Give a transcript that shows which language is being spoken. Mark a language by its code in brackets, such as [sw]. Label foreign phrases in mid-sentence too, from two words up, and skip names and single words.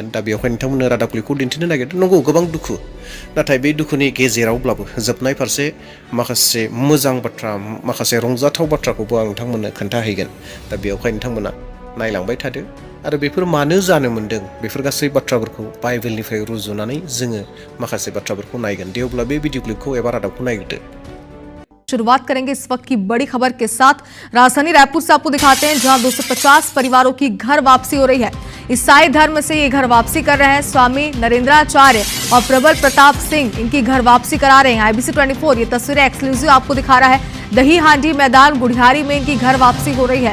[brx] दा बेवहाय नोंथांमोननो रादाब क्लिपखौ दिन्थिनो नागिरदों। नंगौ, गोबां दुखु, नाथाय बे दुखुनि गेजेरावब्लाबो जोबनाय फारसे माखासे मोजां बाथ्रा, माखासे रंजाथाव बाथ्राखौबो आं नोंथांमोननो खोन्थाहैगोन। दा बेवहाय नोंथांमोना नायलांबाय थादो आरो बेफोर मानो जानो मोन्दों बेफोर गासै बाथ्राफोरखौ बाइबेलनिफ्राय रुजुनानै जोङो माखासे बाथ्राफोरखौ नायगोन। दे अब्ला बे भिडिअ क्लिपखौ एबा रादाबखौ नायग्रोदो। [hi] शुरुआत करेंगे इस वक्त की बड़ी खबर के साथ। राजधानी रायपुर से आपको दिखाते हैं, जहां 250 परिवारों की घर वापसी हो रही है। ईसाई धर्म से ये घर वापसी कर रहे हैं स्वामी नरेंद्राचार्य और प्रबल प्रताप सिंह, इनकी घर वापसी करा रहे हैं। IBC 24 ये तस्वीरें एक्सक्लूसिव आपको दिखा रहा है। दही हांडी मैदान गुढ़ियारी में इनकी घर वापसी हो रही है।